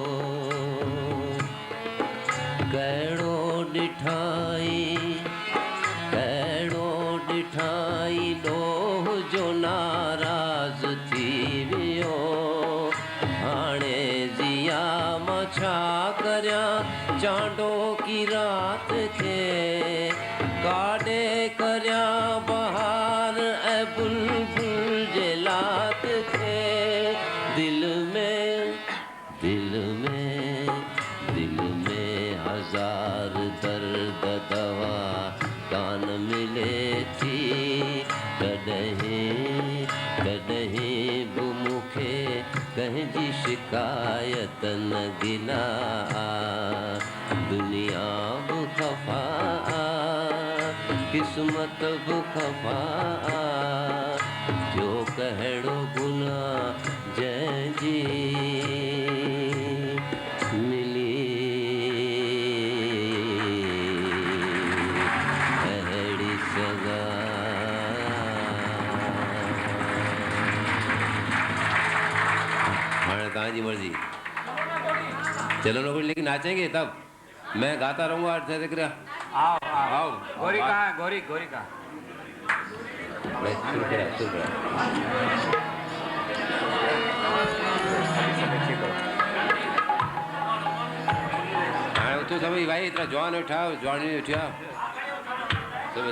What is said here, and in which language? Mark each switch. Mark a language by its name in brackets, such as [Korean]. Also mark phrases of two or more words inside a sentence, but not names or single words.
[Sindhi] कहिड़ो ॾिठाई ॾोह जो नाराज़ थी वियो। हाणे ज़िया मां छा करियां चांडो की रात खे, काॾे करियां बहार ऐं बुलबुल जे लात खे। दिल में हजार दर्द दवा कान मिले थी, कॾहिं बि मूंखे कंहिंजी शिकायत न गिना। दुनिया बुखफा किस्मत बुखफा, जो कहड़ो गुना जंहिंजी मिली अहिड़ी सज़ा। हाणे तव्हांजी मर्जी, [Hindi] चलो ना कुछ, लेकिन नाचेंगे तब। मैं गाता रहूँगा। आओ। गौरी कहाँ है? गौरी कहाँ? हाँ उठो सभी भाई, इतना जवान उठाओ, जवान नहीं उठा सब।